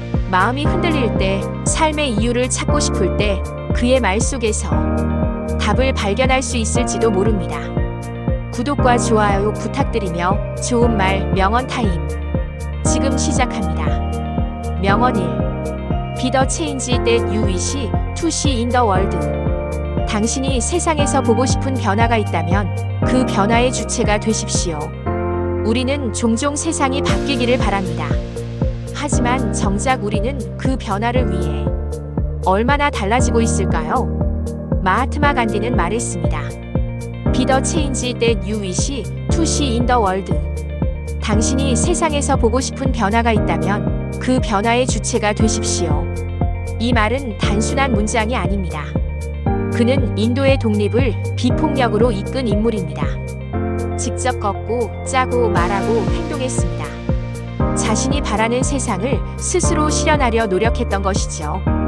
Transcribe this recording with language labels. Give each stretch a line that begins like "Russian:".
Korean: 마음이 흔들릴 때, 삶의 이유를 찾고 싶을 때 그의 말 속에서 답을 발견할 수 있을지도 모릅니다. 구독과 좋아요 부탁드리며 좋은 말 명언 타임 지금 시작합니다. 명언 1.
English: Be the change that you wish to see in the world.
Korean: 당신이 세상에서 보고 싶은 변화가 있다면 그 변화의 주체가 되십시오. 우리는 종종 세상이 바뀌기를 바랍니다. 하지만 정작 우리는 그 변화를 위해 얼마나 달라지고 있을까요? 마하트마 간디는 말했습니다.
English: Be the change that you wish to see in the world.
Korean: 당신이 세상에서 보고 싶은 변화가 있다면 그 변화의 주체가 되십시오. 이 말은 단순한 문장이 아닙니다. 그는 인도의 독립을 비폭력으로 이끈 인물입니다. 직접 걷고 짜고 말하고 행동했습니다. 자신이 바라는 세상을 스스로 실현하려 노력했던 것이죠.